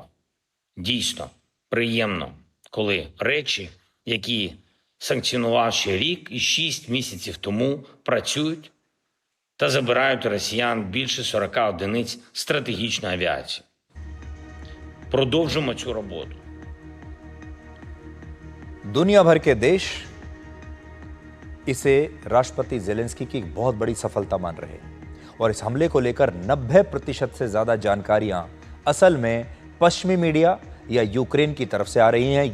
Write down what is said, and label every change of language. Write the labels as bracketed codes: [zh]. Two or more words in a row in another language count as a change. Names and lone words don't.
[uk] Дійсно, приємно, коли речі, які санкціонував ще рік і 6 місяців тому, працюють та забирають у росіян більше 40 одиниць стратегічної авіації. Продовжимо цю роботу. [hi] दुनिया भर के देश इसे राष्ट्रपति जेलेंस्की की एक बहुत बड़ी सफलता मान रहे हैं और इस हमले को लेकर 90% से ज्यादा जानकारियां असल में पश्चिमी मीडिया या यूक्रेन की तरफ से आ रही हैं।